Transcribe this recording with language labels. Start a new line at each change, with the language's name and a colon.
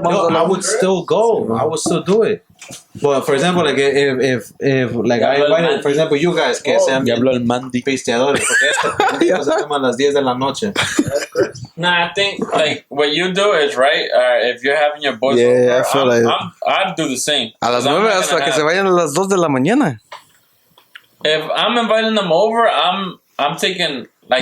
English: I would still go. I would still do it. But for example, like if like I invited, for example, you guys
Spanish: que sean pisteadores, porque esto se toma a las 10 de la noche.
English: Nah, I think like what you do is right. If you're having your boys over, I feel like I'd do the same.
Spanish: A las 9 hasta que se vayan a las 2 de la mañana.
English: If I'm inviting them over, I'm taking like